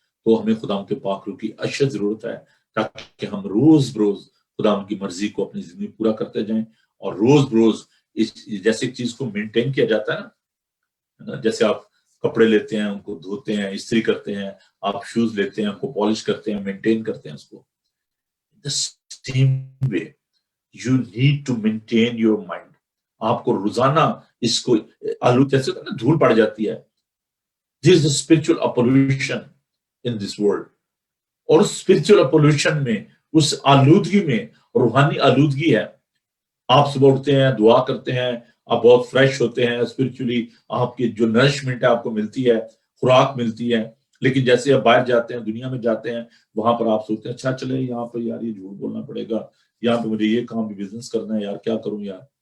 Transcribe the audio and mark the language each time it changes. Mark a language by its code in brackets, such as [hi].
[ur] تو ہمیں خدا کے پاک روح کی اشد ضرورت ہے تاکہ ہم روز بروز خدا کی مرضی کو اپنی زندگی پورا کرتے جائیں. اور روز بروز جیسے ایک چیز کو مینٹین کیا جاتا ہے نا, جیسے آپ کپڑے لیتے ہیں, ان کو دھوتے ہیں, استری کرتے ہیں, آپ شوز لیتے ہیں, ان کو پالش کرتے ہیں, مینٹین کرتے ہیں اس کو. [en] The same way you need to maintain your mind. [ur] آپ کو روزانہ اس کو جیسے دھول پڑ جاتی ہے. [en] This is the spiritual pollution in this world. [ur] اور اس spiritual pollution میں, اس آلودگی میں روحانی آلودگی ہے. آپ صبح اٹھتے ہیں, دعا کرتے ہیں, آپ بہت فریش ہوتے ہیں اسپرچولی, آپ کی جو نرشمنٹ ہے آپ کو ملتی ہے, خوراک ملتی ہے, لیکن جیسے آپ باہر جاتے ہیں, دنیا میں جاتے ہیں, وہاں پر آپ سوچتے ہیں اچھا چلے یہاں پر یار یہ جھوٹ بولنا پڑے گا, یہاں پہ مجھے یہ کام بھی بزنس کرنا ہے, یار کیا کروں یار.